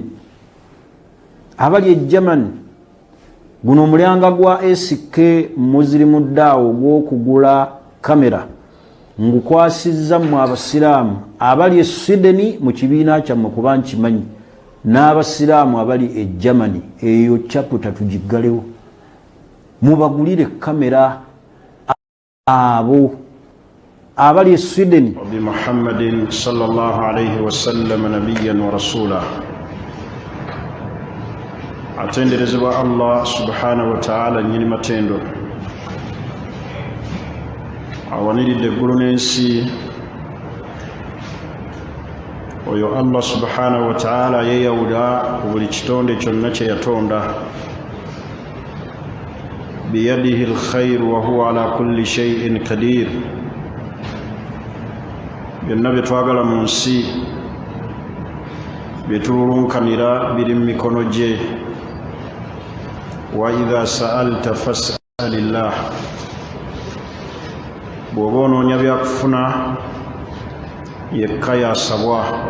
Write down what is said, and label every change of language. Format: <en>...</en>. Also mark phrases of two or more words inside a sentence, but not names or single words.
<lg>abali e Germany, guno omulyanga gwa SK Muzirimu Daawa ogw'okugula kamera ngukwasizza mmwe abasiraamu abali e Sweden mu kibiina kyammwe kuba nkimanyi, n'abasiraamu abali e Germany, eyo chapter tugiggalewo mubagulire kamera abo abali e Sweden.</lg> <ar>بمحمد صلى الله عليه وسلم نبيا ورسولا.</ar> <lg>Atenderezebwa</lg> <ar>الله سبحانه وتعالى</ar> <lg>nyini matendo, awaniridde eggulu n'ensi. Oyo</lg> <ar>الله سبحانه وتعالى</ar> <lg>yeyawula ku buli kitonde kyonna kye yatonda.</lg> <ar>بيده الخير وهو على كل شيء قدير.</ar> <lg>Byonna bye twagala mu nsi bye tululunkanira biri mu mikono gye.</lg> <ar>وإذا سألت فاسأل الله.</ar> <lg>Bw'oba onoonya byakufuna yekka yasabwa.</lg>